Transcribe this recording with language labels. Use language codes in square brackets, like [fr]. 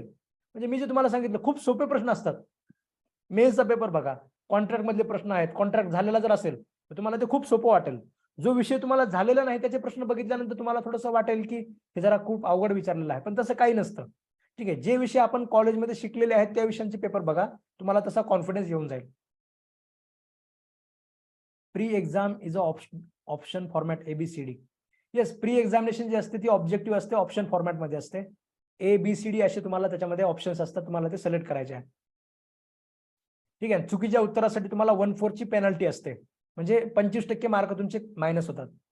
[mr] म्हणजे मी जे तुम्हाला सांगितलं खूप सोपे प्रश्न असतात, मेन्सचा पेपर बघा, कॉन्ट्रॅक्ट मधले प्रश्न आहेत, कॉन्ट्रॅक्ट झालेला जर असेल तर तुम्हाला ते खूप सोपं वाटेल। जो विषय तुम्हाला झालेला नाही त्याचे प्रश्न बघितल्यानंतर तुम्हाला थोडंसं वाटेल की हे जरा खूप अवघड विचारलेलं आहे, पण तसं काही नसतं। ठीक आहे, जे विषय आपण कॉलेजमध्ये शिकलेले आहेत त्या विषयांचे पेपर बघा, तुम्हाला तसा कॉन्फिडन्स येऊन जाईल। [en] Pre exam is a option format ABCD. [mr] Yes, pre examination जी असते ती ऑब्जेक्टिव्ह असते, ऑप्शन फॉर्मॅट मध्ये असते. ABCD असे तुम्हाला त्याच्यामध्ये ऑप्शन्स असतात, तुम्हाला ते सिलेक्ट करायचे आहे. ठीक आहे. चुकीच्या उत्तरासाठी तुम्हाला 1/4 ची पेनल्टी असते, म्हणजे 25% मार्क तुमचे मायनस होतात.